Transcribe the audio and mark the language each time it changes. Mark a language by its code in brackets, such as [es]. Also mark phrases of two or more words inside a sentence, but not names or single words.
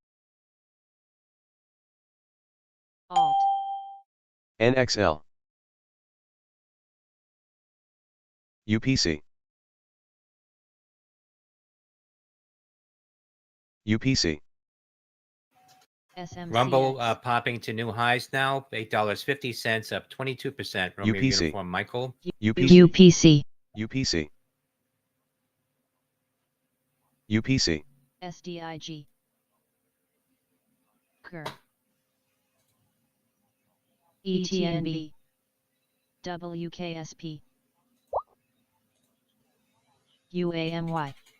[en] Alt. NXL. UPC. UPC. SMCX. Rumble popping to new highs now. $8.50, up 22%. Romeo UPC. Uniform Michael. UPC. UPC. UPC. UPC. SDIG. KER. ETNB. WKSP. UAMY.